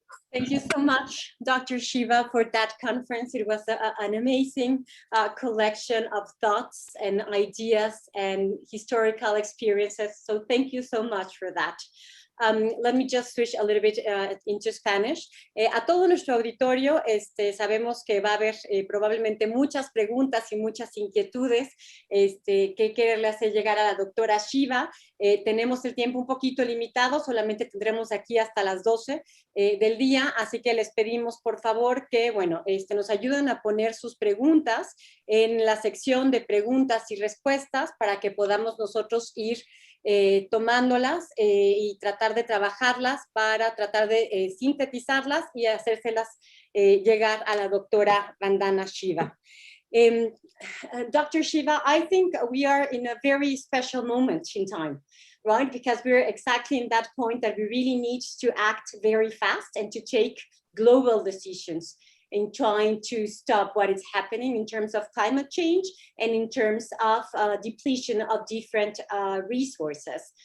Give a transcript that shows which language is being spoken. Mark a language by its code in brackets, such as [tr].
[en] Thank you so much, Dr. Shiva, for that conference. It was an amazing collection of thoughts and ideas and historical experiences. So thank you so much for that. Let me just switch a little bit into Spanish. [es] A todo nuestro auditorio, sabemos que va a haber probablemente muchas preguntas y muchas inquietudes que quererle hacer llegar a la doctora Shiva. Tenemos el tiempo un poquito limitado, solamente tendremos aquí hasta las 12 del día, así que les pedimos por favor que, bueno, nos ayuden a poner sus preguntas en la sección de preguntas y respuestas para que podamos nosotros ir tomándolas y tratar de trabajarlas para tratar de sintetizarlas y hacérselas llegar a la doctora Vandana Shiva. [en] Dr. Shiva, I think we are in a very special moment in time, right? Because we're exactly in that point that we really need to act very fast and to take global decisions in trying to stop what is happening in terms of climate change and in terms of depletion of different resources.